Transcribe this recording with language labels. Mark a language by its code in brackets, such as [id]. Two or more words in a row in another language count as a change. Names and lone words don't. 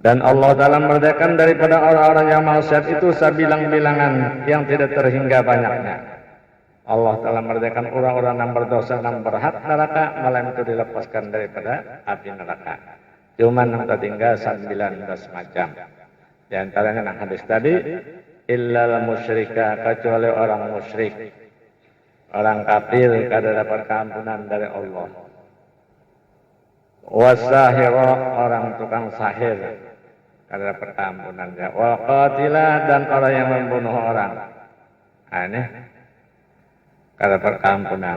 [id] Dan Allah Ta'ala merdekakan daripada orang-orang yang maksiat itu sebilang-bilangan yang tidak terhingga banyaknya. Allah Ta'ala merdekakan orang-orang yang berdosa dan berhak neraka, malam itu dilepaskan daripada api neraka. Cuman yang tertinggal 19 macam. Di antaranya yang hadis tadi, [ar] إلا المشرك, [id] kecuali orang musyrik, orang kafir kada dapat keampunan dari Allah. Wasahira, orang tukang sahir, kada dapat keampunannya. [ar] والقاتل, [id] dan orang yang membunuh orang. Nah, ini kada dapat keampunan.